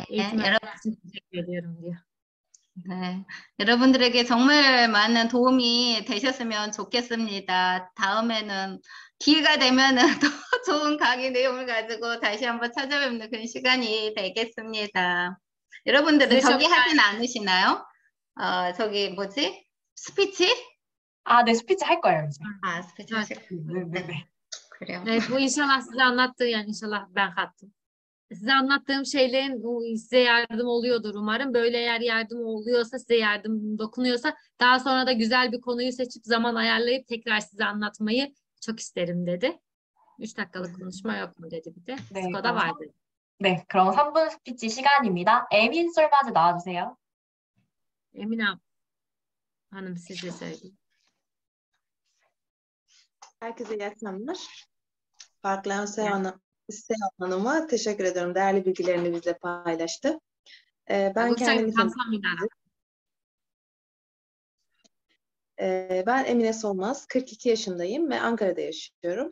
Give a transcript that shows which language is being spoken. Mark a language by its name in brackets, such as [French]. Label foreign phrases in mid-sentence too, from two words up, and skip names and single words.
[Turkish] Eğitim için teşekkür ediyorum diyor. [Korean] 네, 여러분들에게 정말 많은 도움이 되셨으면 좋겠습니다. 다음에는 기회가 되면은 더 좋은 강의 내용을 가지고 다시 한번 찾아뵙는 그런 시간이 되겠습니다. 여러분들은 저기 하진 않으시나요? 저기 뭐지? 스피치? 네, 스피치 할 거예요, 이제. 스피치 하실 거예요. 네. 그래요. [Turkish] Evet, bu inşallah size anlattığı, yani inşallah ben kattım. Size anlattığım şeylerin size yardım oluyordur umarım. Böyle eğer yardım oluyorsa, size yardım dokunuyorsa daha sonra da güzel bir konuyu seçip zaman ayarlayıp tekrar size anlatmayı çok isterim dedi. 3 dakikalık konuşma yok mu dedi bir de. [Korean] 네, [Turkish] Skoda vardı. [Korean] 네, 그럼 3분 스피치 시간입니다. 에민 솔마즈 나와주세요. [Turkish] Emine Hanım siz de söyleyin. Herkese iyi akşamlar. Farklı Seyon Hanım'a teşekkür ediyorum. Değerli bilgilerini bizle paylaştı. Ben kendimi Ben Emine Solmaz, 42 yaşındayım ve Ankara'da yaşıyorum.